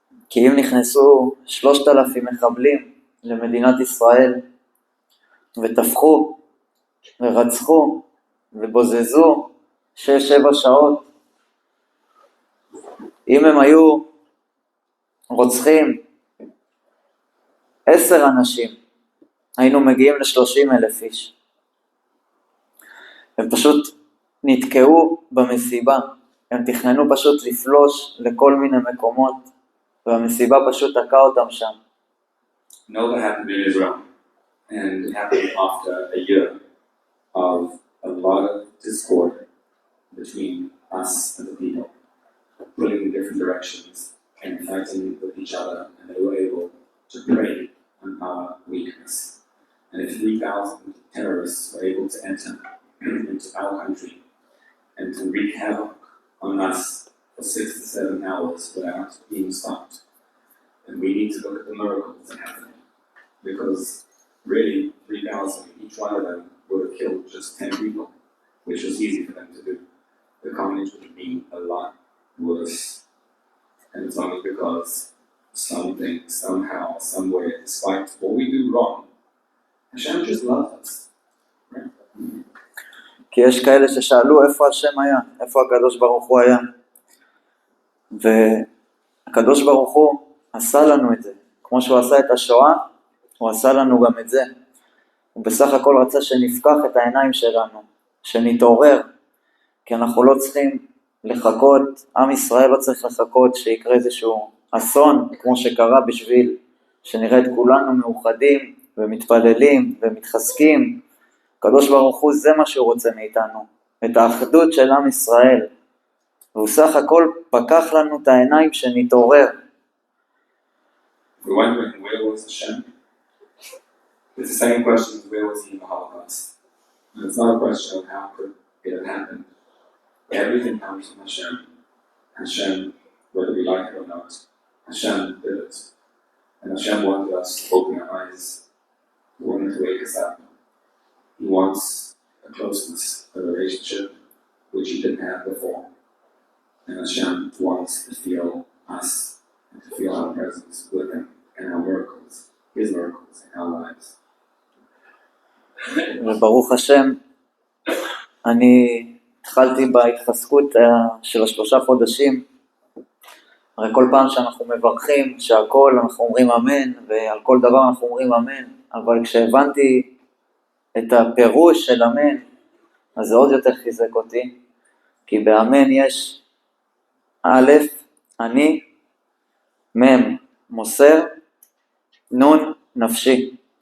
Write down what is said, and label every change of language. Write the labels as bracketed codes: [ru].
[he] כי אם נכנסו 3,000 מחבלים למדינת ישראל וטבחו ורצחו ובוזזו 6-7 שעות, אם הם היו רוצחים 10 אנשים, היינו מגיעים ל30,000 איש. הם פשוט נתקעו במסיבה, הם תכננו פשוט לפלוש לכל מיני מקומות, והמסיבה פשוט תקעה אותם שם. [en] Nova happened in Israel, and it happened after a year of a lot of discord between us and the people, pulling in different directions and fighting with each other, and they were able to prey on our weakness. And if 3,000 terrorists were able to enter into our country and to wreak havoc on us for 6 to 7 hours without being stopped, then we need to look at the miracles that happened. Because really, 3,000, each one of them would have killed just 10 people, which was easy for them to do. The carnage would have been a lot worse. And it's only because something, somehow, some way, despite what we do wrong, Hashem just loves us. [he] כי יש כאלה ששאלו איפה השם היה, איפה הקדוש ברוך הוא היה. והקדוש ברוך הוא עשה לנו את זה. כמו שהוא עשה את השואה, הוא עשה לנו גם את זה. הוא בסך הכל רצה שנפקח את העיניים שלנו, שנתעורר, כי אנחנו לא צריכים לחכות, עם ישראל לא צריך לחכות שיקרה איזשהו אסון, כמו שקרה בשביל שנראה את כולנו מאוחדים ומתפללים ומתחזקים. הקדוש ברוך הוא זה מה שהוא רוצה מאיתנו, את האחדות של עם ישראל, והוא סך הכל פקח לנו את העיניים שנתעורר. [en] We're wondering, where was Hashem? It's the same question as where was he in the Holocaust. And it's not a question of how could it have happened. Everything comes from Hashem. Hashem, whether we like it or not, Hashem did it. And Hashem wanted us to open our eyes. He wanted to wake us up. He wants a closeness, a relationship, which he didn't have before. And Hashem wants to feel us and to feel our presence with him and our miracles, his miracles in our lives. [he] וברוך השם, אני התחלתי בהתחזקות של 3 חודשים, הרי כל פעם שאנחנו מברכים שהכל אנחנו אומרים אמן, ועל כל דבר אנחנו אומרים אמן, אבל כשהבנתי את הפירוש של אמן, אז זה עוד יותר חיזק אותי, כי באמן יש א', אני, מ', מוסר, נ', נפשי.